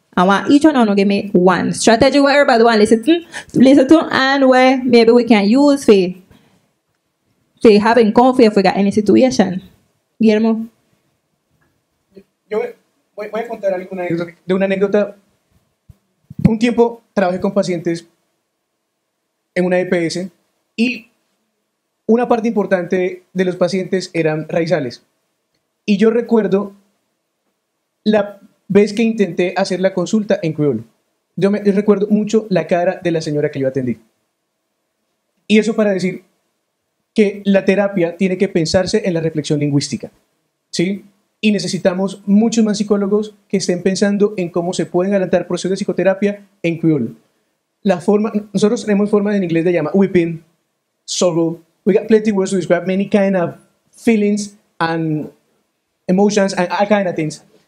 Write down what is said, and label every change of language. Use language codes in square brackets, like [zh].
[en] I want each one of you give me one strategy where everybody want listen to, and where maybe we can use for having comfort if we got any situation. Guillermo. [es] Yo voy a contar una anécdota. Un tiempo trabajé con pacientes en una EPS y una parte importante de los pacientes eran raizales. Y yo recuerdo la vez que intenté hacer la consulta en criollo. Yo recuerdo mucho la cara de la señora que yo atendí. Y eso para decir que la terapia tiene que pensarse en la reflexión lingüística, ¿sí? Y necesitamos muchos más psicólogos que estén pensando en cómo se pueden adelantar procesos de psicoterapia en criollo. Nosotros tenemos formas en inglés de llamar weeping, sorrow. [en] We got plenty of words to describe many kind of feelings and emotions and all kind of things.